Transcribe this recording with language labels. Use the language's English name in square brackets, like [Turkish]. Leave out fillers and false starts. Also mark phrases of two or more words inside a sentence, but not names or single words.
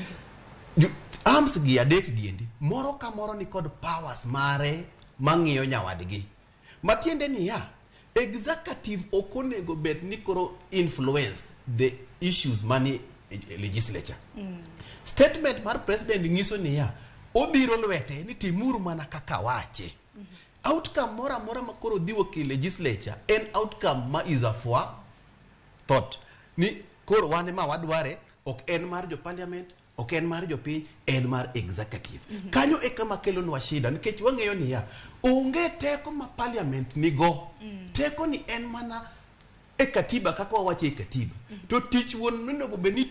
[Luo (Kenya and Tanzania)] arms gi adek giendi moro ka moro ni kod powers mare mang'iyo nyawadgi matiende ni executive okonego bed ni koro [English] influence the issues [Luo (Kenya and Tanzania)] mani legislature statement mar president ngiso ni obiro lwete ni timuru mana kaka wache outcome mora makoro dhiwo ki legislature en outcome ma [English] is a for thought [Luo (Kenya and Tanzania)] ni koro wane ma wadware ok en mar jo parliament ok en mar jo piny en mar executive kanyo e kama kelo nwa shida nikech wang'eyo ni onge teko ma parliament nigo teko ni en mana e katiba kaka wawache e katiba to tich won nonego be ni